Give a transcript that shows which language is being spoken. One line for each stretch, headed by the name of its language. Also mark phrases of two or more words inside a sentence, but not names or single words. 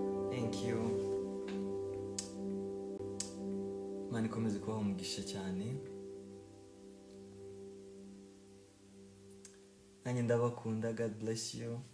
English: Thank you.
Kinyarwanda: Imana ikomeze kubaha umugisha cyane. Nanjye ndabakunda.
English: God bless you.